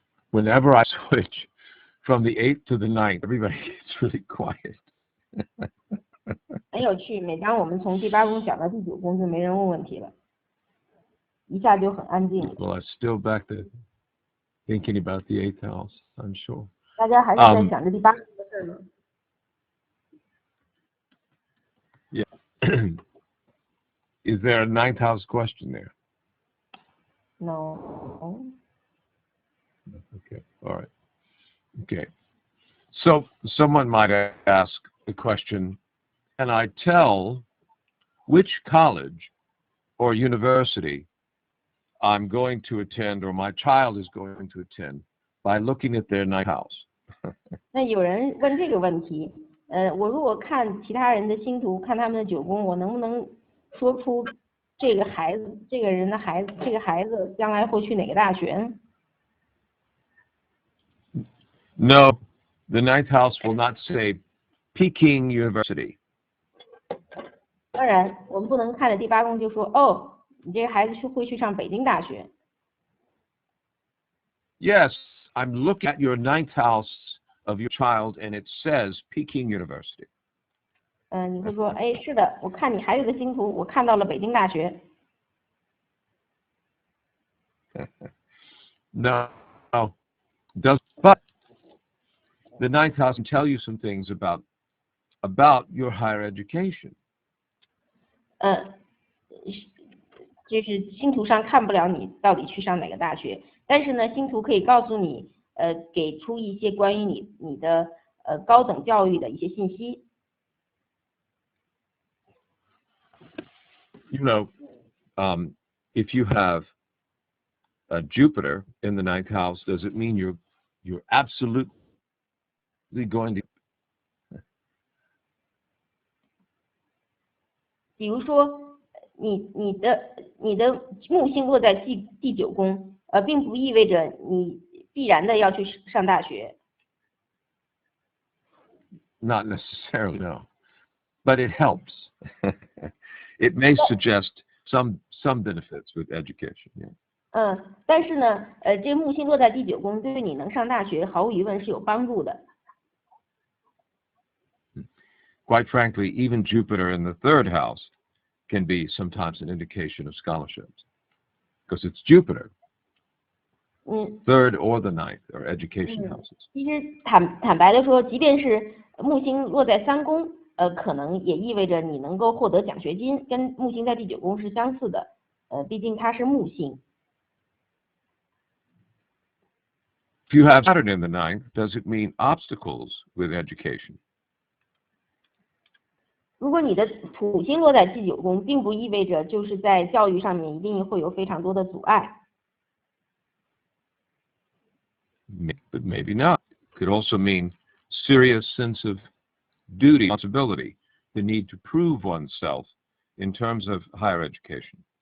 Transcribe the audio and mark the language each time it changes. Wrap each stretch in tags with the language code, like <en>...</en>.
<en>Whenever I switch from the 8th to the 9th, everybody gets really quiet.</en> <zh>很有趣，每当我们从第8宫讲到第9宫，就没人问问题了，一下就很安静。</zh> <en>Well, I'm still back to thinking about the 8th house, I'm sure.</en> <zh>大家还是在想着第8宫的事吗？</zh> <en>Yeah. Is there a 9th house question there? No. Okay, all right. Okay. So someone might ask the question, can I tell which college or university I'm going to attend or my child is going to attend by looking at their ninth house?</en> <zh>那有人问这个问题，我如果看其他人的星图，看他们的9宫，我能不能说出这个孩子将来会去哪个大学呢？</zh> <en>No, the ninth house will not say Peking University.</en> <zh>当然，我们不能看着第8宫就说，哦，你这个孩子会去上北京大学。</zh> <en>Yes, I'm looking at your ninth house of your child and it says Peking University.</en> <zh>你会说，哎，是的，我看你孩子的星图，我看到了北京大学。</zh> <en>No, but the ninth house can tell you some things about your higher education.</en> <zh>就是星图上看不了你到底去上哪个大学，但是呢，星图可以告诉你，给出一些关于你的高等教育的一些信息。</zh> <en>You know, if you have a Jupiter in the ninth house, does it mean you're absolutely going to?</en> <zh>比如说，你的木星落在第九宫，并不意味着你必然的要去上大学。</zh> <en>Not necessarily, no, but it helps. It may suggest some benefits with education. Yeah.</en> <zh>但是呢，这木星落在第九宫，对你能上大学毫无疑问是有帮助的。</zh> <en>Quite frankly, even Jupiter in the third house can be sometimes an indication of scholarships, because it's Jupiter. Third or the ninth are education houses.</en> <zh>其实坦白的说，即便是木星落在三宫，可能也意味着你能够获得奖学金，跟木星在第九宫是相似的。毕竟它是木星。</zh> <en>If you have Saturn in the ninth, does it mean obstacles with education?</en> <zh>如果你的土星落在第九宫，并不意味着就是在教育上面一定会有非常多的阻碍。</zh> <en>But maybe not. It could also mean serious sense of duty, responsibility, the need to prove oneself in terms of higher education.</en>